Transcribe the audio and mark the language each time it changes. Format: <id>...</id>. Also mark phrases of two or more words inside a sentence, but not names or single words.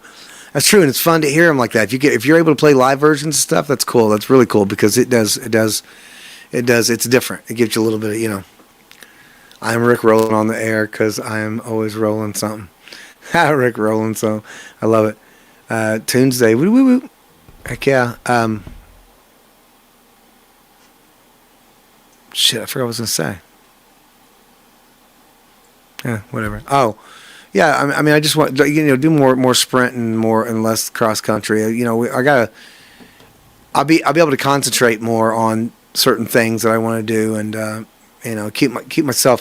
<en>That's true, and it's fun to hear them like that. If you're able to play live versions and stuff, that's cool. That's really cool because it does. It's different. It gives you a little bit of I'm Rick rolling on the air because I am always rolling something. Rick rolling, so I love it. Tunesday, woo woo woo. Heck yeah. Shit, I forgot what I was gonna say. Yeah, whatever. Oh, yeah. I mean, I just want do more sprint and less cross country. I'll be able to concentrate more on certain things that I want to do, and keep myself.</en>